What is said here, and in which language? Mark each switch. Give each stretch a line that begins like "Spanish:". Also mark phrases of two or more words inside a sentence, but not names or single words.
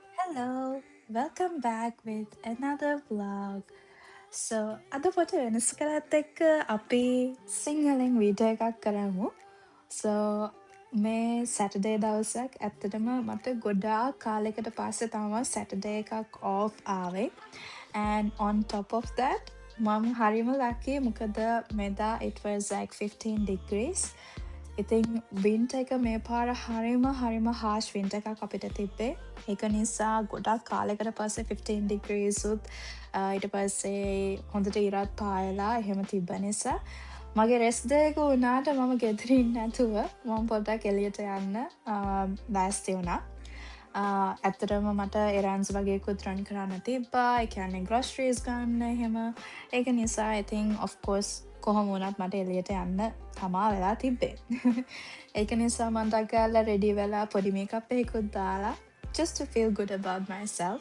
English: Hello, welcome back with another vlog. So,
Sinhala: අද පොට වෙනස් කරත් එක්ක අපි සිංහලෙන් වීඩියෝ එකක් කරමු. So, මේ සැටර්ඩේ දවසක් ඇත්තටම මට ගොඩාක් කාලෙකට පස්සේ තමයි සැටර්ඩේ එකක් off ආවේ.
English: And on top of that,
Sinhala: මම හරිම
English: lucky
Sinhala: මොකද මෙදා
English: it was like 15 degrees.
Sinhala: ඉතින් වින්ට එක මේ පාර හරිම
English: harsh winter
Sinhala: එකක් අපිට තිබ්බේ. ඒක නිසා ගොඩක් කාලෙකට පස්සේ 15 ඩිග්‍රීසුත් ඊට පස්සේ හොඳට ඉරත් පායලා එහෙම තිබ්බ නිසා මගේ රෙස් දෙක වුණාට මම ගෙදරින් නැතුව මම පොඩ්ඩක් එළියට යන්න ලෑස්ති වුණා. ඇත්තටම මට එරන්ස් වගේකුත් රන් කරන්න තිබ්බා. ඒ කියන්නේ ග්‍රොසරිස් ගන්න එහෙම. ඒක නිසා ඉතින්
English: of course
Sinhala: කොහොම වුණත් මට එළියට යන්න තමා වෙලා තිබ්බේ. ඒක නිසා මම ටක් රෙඩි වෙලා පොඩි මේකප් එකකුත් දාලා
English: just to feel good about myself.